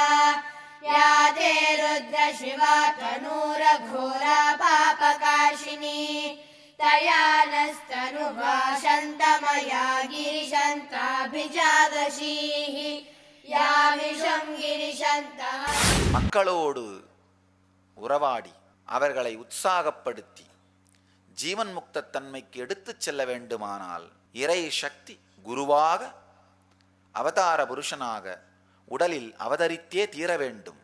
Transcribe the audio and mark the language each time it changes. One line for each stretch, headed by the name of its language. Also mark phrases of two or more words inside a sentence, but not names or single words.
Sanskrit: या ते रुद्र शिवा तनूरघोरा पापकाशिनी तया नस्तनुवा शन्तमया गिरिशन्ताभिजादशीः यामिषं गिरिशन्तः।
Tamil: மக்களோடு உறவாடி அவர்களை உற்சாகப்படுத்தி ஜீவன் முக்த தன்மைக்கு எடுத்துச் செல்ல வேண்டுமானால் இறை சக்தி குருவாக அவதார புருஷனாக உடலில் அவதரித்தே தீர வேண்டும்.